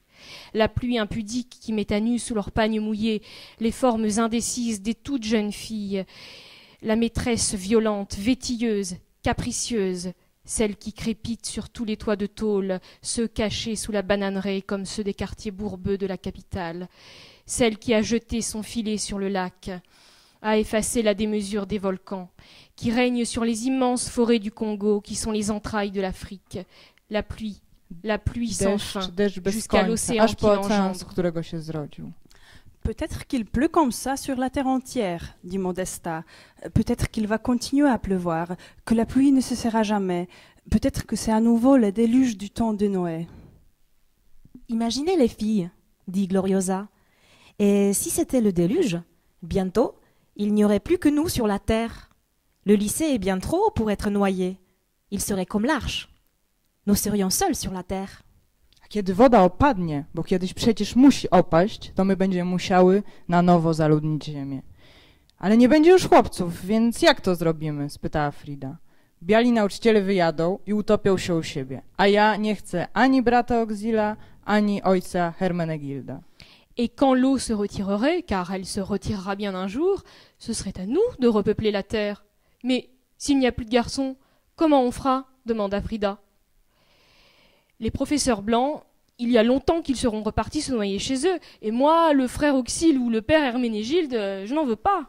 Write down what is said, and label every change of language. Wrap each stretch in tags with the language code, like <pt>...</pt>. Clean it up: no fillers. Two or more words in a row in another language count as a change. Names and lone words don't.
<fr>La pluie impudique qui met à nu sous leurs pagnes mouillés les formes indécises des toutes jeunes filles, la maîtresse violente, vétilleuse, capricieuse, celle qui crépite sur tous les toits de tôle, ceux cachés sous la bananeraie comme ceux des quartiers bourbeux de la capitale, celle qui a jeté son filet sur le lac, a effacé la démesure des volcans, qui règne sur les immenses forêts du Congo qui sont les entrailles de l'Afrique. La pluie sans fin,</fr> <pl>Deszcz bez</pl> <fr>jusqu'à</fr> <pl>końca,</pl> <fr>l'océan</fr> <pl>aż</pl> <fr>qui</fr> <pl>po ocean, z</pl> <fr>l'engendre.</fr> <pl>którego się zrodził.</pl> <fr>Peut-être qu'il pleut comme ça sur la terre entière, dit Modesta. Peut-être qu'il va continuer à pleuvoir, que la pluie ne cessera jamais. Peut-être que c'est à nouveau le déluge du temps de Noé. Imaginez les filles, dit Gloriosa. Et si c'était le déluge, bientôt, il n'y aurait plus que nous sur la terre. Le lycée est bien trop haut pour être noyé. Il serait comme l'arche. Nous serions seuls sur la terre.</fr> <pl>A kiedy woda opadnie, bo kiedyś przecież musi opaść, to my będziemy musiały na nowo zaludnić ziemię. Ale nie będzie już chłopców, więc jak to zrobimy? Spytała Frida. Biali nauczyciele wyjadą i utopią się u siebie, a ja nie chcę ani brata Oxila, ani ojca Hermenegilda.</pl> <fr>Et quand l'eau se retirerait, car elle se retirera bien un jour, ce serait à nous de repeupler la terre. Mais s'il n'y a plus de garçons, comment on fera? Demanda Frida. Les professeurs blancs, il y a longtemps qu'ils seront repartis se noyer chez eux, et moi, le frère Auxil ou le père Herménégilde, je n'en veux pas.</fr>